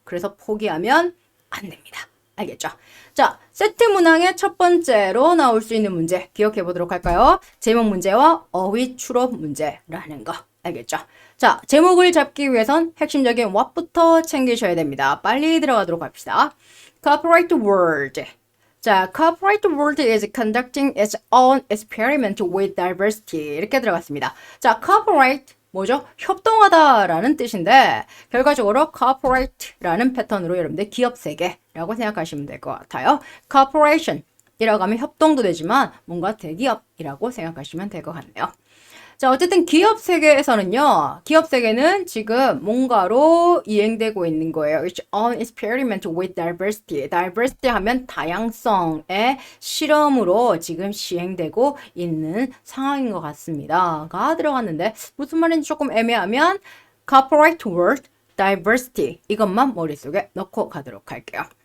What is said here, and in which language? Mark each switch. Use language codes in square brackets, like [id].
[ko] 그래서 포기하면 안 됩니다. 알겠죠? 자, 세트 문항의 첫 번째로 나올 수 있는 문제 기억해 보도록 할까요? 제목 문제와 어휘 추론 문제라는 거. 알겠죠? 자, 제목을 잡기 위해선 핵심적인 what부터 챙기셔야 됩니다. 빨리 들어가도록 합시다. [en] Corporate world. 자, corporate world is conducting its own experiment with diversity. [ko] 이렇게 들어갔습니다. 자, corporate 뭐죠? 협동하다라는 뜻인데 결과적으로 corporate라는 패턴으로 여러분들 기업 세계라고 생각하시면 될 것 같아요. corporation이라고 하면 협동도 되지만 뭔가 대기업이라고 생각하시면 될 것 같네요. 자, 어쨌든 기업 세계에서는요, 기업 세계는 지금 뭔가로 이행되고 있는 거예요. [en] It's on experiment with diversity. [ko] diversity 하면 다양성의 실험으로 지금 시행되고 있는 상황인 것 같습니다. 가 들어갔는데 무슨 말인지 조금 애매하면 [en] corporate world, [ko] diversity 이것만 머릿속에 넣고 가도록 할게요.